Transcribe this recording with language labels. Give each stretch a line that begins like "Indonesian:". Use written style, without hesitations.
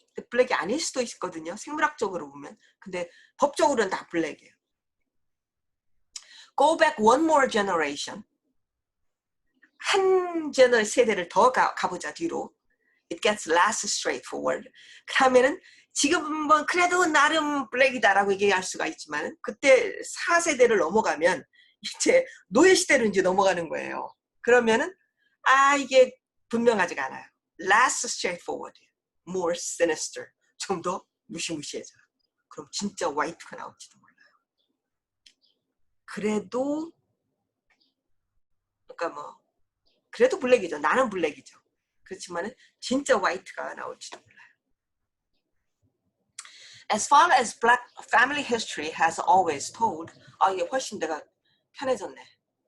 Korean: 블랙이 아닐 수도 있거든요. 생물학적으로 보면. 근데 법적으로는 다 블랙이에요.
English: Go back one more generation.
Korean: 한 세대를 더 가보자 뒤로.
English: It gets less straightforward.
Korean: 그러면은 지금은 그래도 나름 블랙이다라고 얘기할 수가 있지만 그때 4세대를 넘어가면 이제 노예 시대로 이제 넘어가는 거예요. 그러면은 이게 분명하지가 않아요.
English: Less straightforward. More sinister.
Korean: 좀 더 무시무시해져. 그럼 진짜 화이트가 나올지도 몰라요. 그래도 그러니까 그래도 블랙이죠. 나는 블랙이죠. 그렇지만은 진짜 화이트가 나올지도 몰라요.
English: As far as black family history has always told,
Korean: 이게 훨씬 내가 편해졌네.